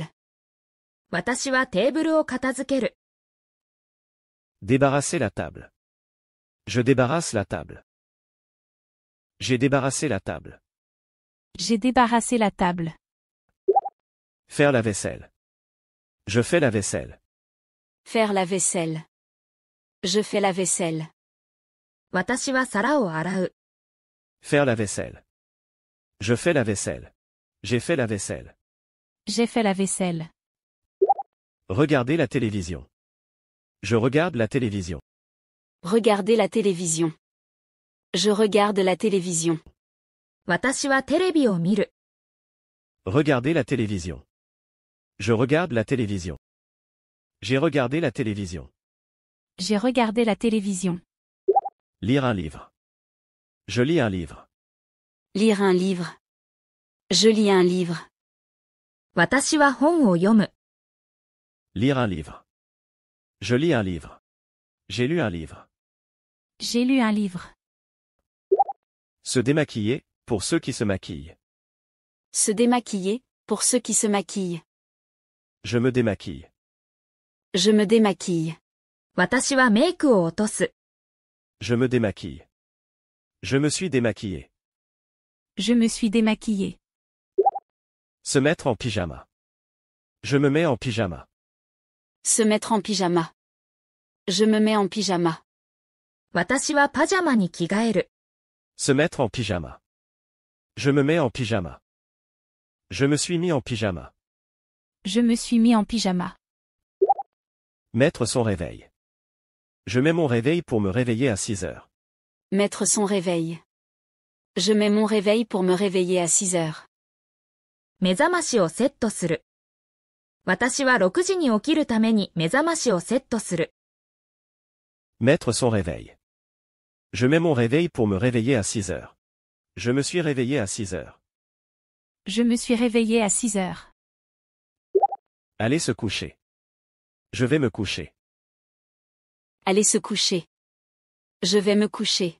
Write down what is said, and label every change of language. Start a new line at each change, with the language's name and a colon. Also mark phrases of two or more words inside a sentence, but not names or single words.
Japanese: 私はテーブルを片付ける。
French: Débarrasser la table. Je débarrasse la table. J'ai débarrassé la table. J'ai débarrassé la table. Faire la vaisselle. Je fais la vaisselle. Faire la vaisselle. Je fais la vaisselle.
Japanese: 私は皿を洗う。
French: Faire la vaisselle. Je fais la vaisselle. J'ai fait la vaisselle. J'ai fait la vaisselle. Regarder la télévision. Je regarde la télévision. Regarder la télévision. Je regarde la télévision.
Japanese: 私はテレビを見る。
French: Regarder la télévision. Je regarde la télévision. J'ai regardé la télévision. J'ai regardé la télévision. Lire un livre. Je lis un livre. Lire un livre. Je lis un livre.
Japanese: 私は本を読む。
French: Lire un livre. Je lis un livre. J'ai lu un livre. J'ai lu un livre. Se démaquiller, pour ceux qui se maquillent. Se démaquiller, pour ceux qui se maquillent. Je me démaquille. Je me démaquille.
Japanese: 私はメイクを落とす。
French: Je me démaquille. Je me suis démaquillé. Je me suis démaquillé. Se mettre en pyjama. Je me mets en pyjama. Se mettre en pyjama. Je me mets en pyjama.
Japanese: 私はパジャマに着替える。
French: Se mettre en pyjama. Je me mets en pyjama. Je me suis mis en pyjama. Je me suis mis en pyjama. Mettre son réveil. Je mets mon réveil pour me réveiller à 6 heures. Mettre son réveil. Je mets mon réveil pour me réveiller à 6 heures.
Japanese: 目覚ましをセットする。私は6時に起きるために目覚ましをセットする。
French: Mettre son réveil. Je mets mon réveil pour me réveiller à 6 heures. Je me suis réveillé à 6 heures. Je me suis réveillé à 6 heures. Aller se coucher. Je vais me coucher. Aller se coucher. Je vais me coucher.